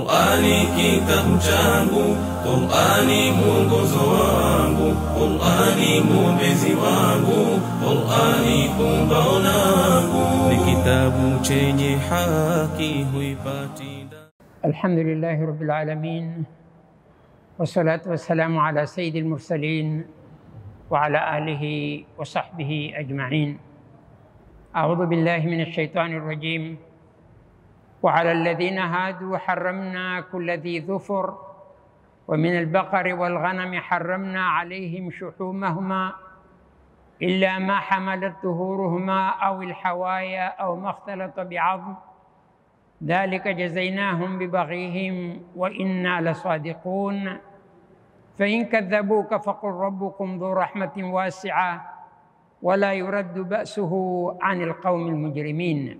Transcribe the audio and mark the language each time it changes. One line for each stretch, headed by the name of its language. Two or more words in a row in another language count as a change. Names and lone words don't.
Swahili: Qur'ani kitabu changu, Qur'ani mwongozo wangu, Qur'ani mwombezi wangu, Qur'ani pumbao langu. Ni kitabu chenye haki huipati.
Arabic: الحمد لله رب العالمين والصلاة والسلام على سيد المرسلين وعلى آله وصحبه أجمعين. أعوذ بالله من الشيطان الرجيم. وعلى الذين هادوا حرمنا كل ذي ظفر ومن البقر والغنم حرمنا عليهم شحومهما إلا ما حملت ظهورهما أو الحوايا أو ما اختلط بعظم ذلك جزيناهم ببغيهم وإنا لصادقون فإن كذبوك فقل ربكم ذو رحمة واسعة ولا يرد بأسه عن القوم المجرمين.